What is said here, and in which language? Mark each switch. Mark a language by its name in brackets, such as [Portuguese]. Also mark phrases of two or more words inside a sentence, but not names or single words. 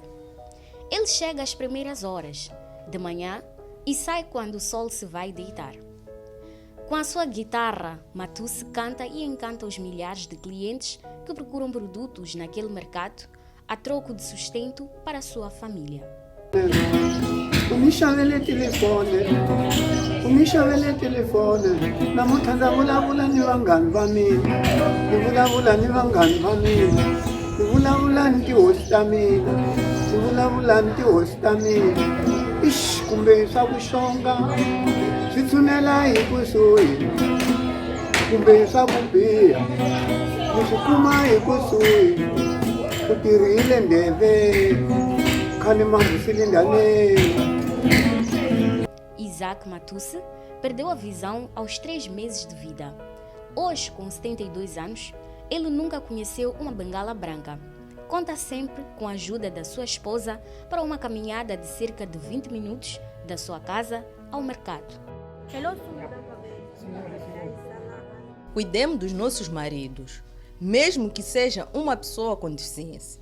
[Portuguese] Ele chega às primeiras horas, de manhã, e sai quando o sol se vai deitar. Com a sua guitarra, Matusse canta e encanta os milhares de clientes que procuram produtos naquele mercado a troco de sustento para a sua família. [Tsonga] Mi xavele telefone, namuntlha ndza vulavula ni vanghani va mina, ni vulavula ni vanghani va mina, ni vulavula ni tihosi ta mina, ni vulavula ni tihosi ta mina. Ixi, kumbe swa vuxonga swi tshunela hi kusuhi, kumbe swa ku biha ni swi kuma hi kusuhi, ku tirhile ndleve khale mambisile ndaneni. [Portuguese] Isaac Matusse perdeu a visão aos 3 meses de vida. Hoje, com 72 anos, ele nunca conheceu uma bengala branca. Conta sempre com a ajuda da sua esposa para uma caminhada de cerca de 20 minutos da sua casa ao mercado. Cuidemos dos nossos maridos, mesmo que seja uma pessoa com deficiência.